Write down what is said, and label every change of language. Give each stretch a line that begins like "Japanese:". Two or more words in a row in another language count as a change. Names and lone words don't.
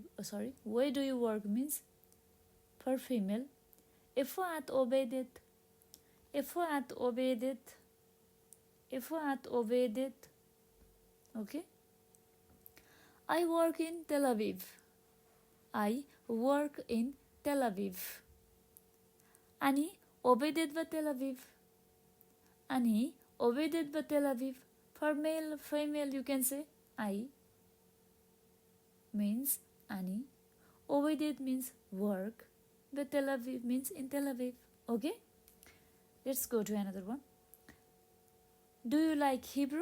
English: Where do you work means for female.
Hebrew: איפה את עובדת. איפה את עובדת. איפה את עובדת. Okay?
English: I work in Tel Aviv. I work in Tel Aviv.
Hebrew: אני עובדת בתל אביב. אני עובדת בתל אביב.
English: For male, female, you can say I means ani. Obedet means work. But Tel Aviv means in Tel Aviv. Okay? Let's go to another one. Do you like Hebrew?